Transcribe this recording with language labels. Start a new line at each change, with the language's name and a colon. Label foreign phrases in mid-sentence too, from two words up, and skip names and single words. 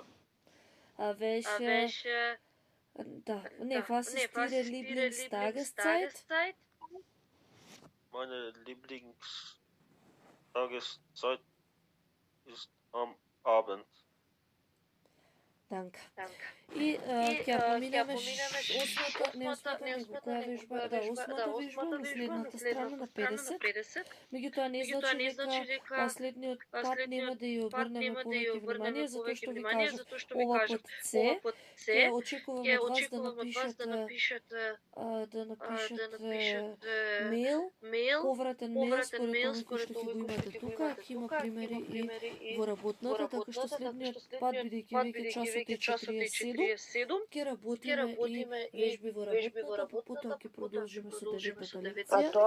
German: Was ist Ihre Lieblingstageszeit? Meine Lieblingstageszeit ist am Abend. Данка.
Macedonian: И ќе поминеме осмата вежба на следната страна на 50. Меѓутоа не значи дека последниот пат нема да ја обрнеме повеќе внимание, затоа што ви кажав, ова под С, ќе очекувам од вас да напишете мејл, повратен мејл според овој кој што ќе го имате тука, ќе има примери и во работната, така што следниот пат, бидејќи веќе часот е 47, ќе работиме и вежби во работната, потоа ќе продолжиме со дежетата лекција.